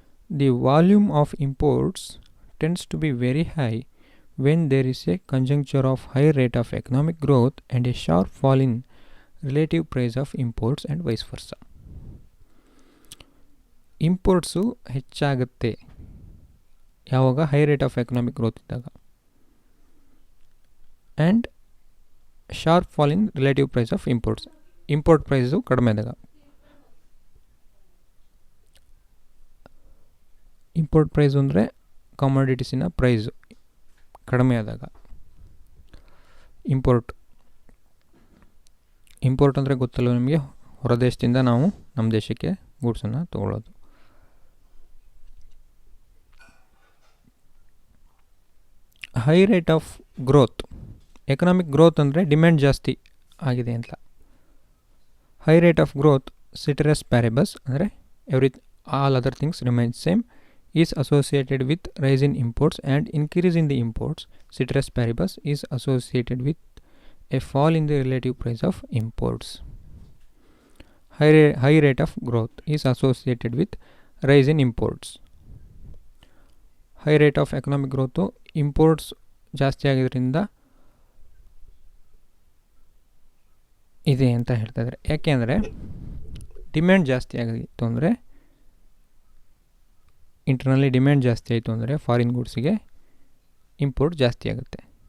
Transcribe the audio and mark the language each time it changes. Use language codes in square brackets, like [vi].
[en] The volume of imports tends to be very high when there is a conjuncture of high rate of economic growth and a sharp fall in relative price of imports and vice versa. [kn] Imports ಹೆಚ್ಚಾಗುತ್ತೆ ಯಾವಾಗ high rate of economic growth ಇದ್ದಾಗ, [en] and sharp fall in relative price of imports, [kn] import price ಕಡಿಮೆ ಆದಾಗ. Import price ಅಂದರೆ ಕಮಾಡಿಟೀಸಿನ price ಕಡಿಮೆ ಆದಾಗ. Import ಅಂದರೆ ಗೊತ್ತಲ್ಲ ನಿಮಗೆ, ಹೊರದೇಶದಿಂದ ನಾವು ನಮ್ಮ ದೇಶಕ್ಕೆ ಗೂಡ್ಸನ್ನು ತೊಗೊಳ್ಳೋದು. High rate of growth, economic growth ಅಂದರೆ ಡಿಮ್ಯಾಂಡ್ ಜಾಸ್ತಿ ಆಗಿದೆ ಅಂತ. [en] High rate of growth ceteris paribus ಅಂದರೆ all other things remain same is associated with rise in imports and increase in the imports. Ceteris paribus is associated with a fall in the relative price of imports. High rate of growth is associated with rise in imports. High rate of economic growth, [kn] imports ಜಾಸ್ತಿ ಆಗಿದ್ದರಿಂದ ಇದೆ ಅಂತ ಹೇಳ್ತಾ ಇದ್ದಾರೆ. ಯಾಕೆಂದರೆ demand ಜಾಸ್ತಿ ಆಗಿತ್ತು ಅಂದರೆ, ಇಂಟರ್ನಲ್ಲಿ ಡಿಮ್ಯಾಂಡ್ ಜಾಸ್ತಿ ಆಯಿತು ಅಂದರೆ ಫಾರಿನ್ ಗೂಡ್ಸಿಗೆ ಇಂಪೋರ್ಟ್ ಜಾಸ್ತಿ ಆಗುತ್ತೆ.